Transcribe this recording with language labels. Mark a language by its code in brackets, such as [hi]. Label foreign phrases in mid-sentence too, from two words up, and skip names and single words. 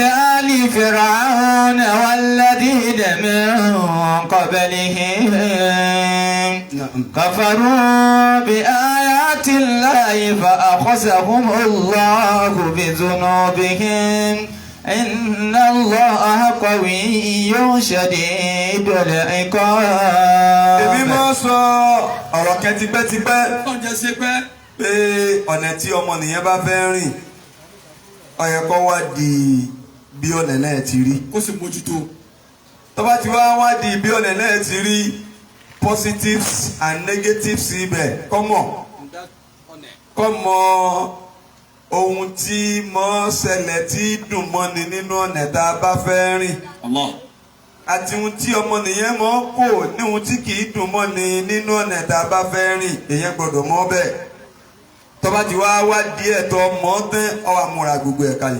[ar] بآل فرعون والذين من قبلهم كفروا بآيات الله فأخذهم الله بذنوبهم إن الله قوي شديد العقاب. [yo] èmi máa sọ ọ̀rọ̀ kan tipẹ́tipẹ́ Ọ̀jẹ̀ ṣe pẹ́. pé ọ̀nà tí ọmọnìyàn bá fẹ́ rìn ó yẹ kó wádìí bí ọ̀nà náà ti rí Kó sì mójútó. tó bá ti wá wádìí bí ọ̀nà náà ti rí [en] positives and negatives [yo] ibẹ̀ kọ́ mọ ohun tí mọ́ ṣẹlẹ̀ tí dùn mọ́ni nínú ọ̀nà tá a bá fẹ́ rìn Allah. àti ohun tí ọmọnìyàn mọ́ kò ní ohun tí kì í dùn mọ́ni nínú ọ̀nà tá a bá fẹ́ rìn èèyàn gbọ́dọ̀ mọ̀ bẹ́ẹ̀ tó bá ti wá díẹ̀ tó mọ̀ tán ó wá múra gbogbo ẹ̀ kalẹ̀